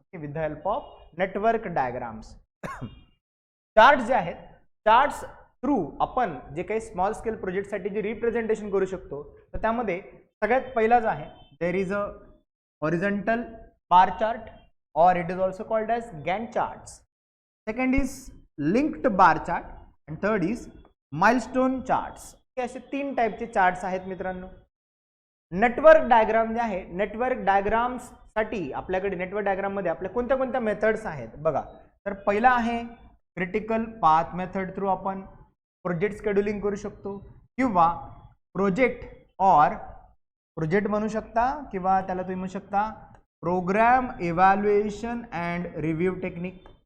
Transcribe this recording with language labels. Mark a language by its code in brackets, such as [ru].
[mr] Okay, [en] With the help of network diagrams. [mr] Charts जे आहेत, charts through आपण जे काही स्मॉल स्केल प्रोजेक्टसाठी जे रिप्रेझेंटेशन करू शकतो तर त्यामध्ये सगळ्यात पहिलाच आहे [en] There is a horizontal bar chart or it is also called as Gantt charts. Second is linked bar chart and third is milestone charts. [mr] हे असे 3 टाइपचे चार्ट्स आहेत मित्रांनो. नेटवर्क डायग्राम जे आहे, नेटवर्क डायग्राम्स साठी आपल्याकडे नेटवर्क डायग्राम मध्ये आपल्या कोणत्या कोणत्या मेथड्स आहेत बघा. तर पहिला आहे क्रिटिकल पाथ मेथड थ्रू आपण प्रोजेक्ट शेड्यूलिंग करू शकतो किंवा प्रोजेक्ट और प्रोजेक्ट म्हणू शकता किंवा त्याला तुम्ही म्हणू शकता programme evaluation and review technique.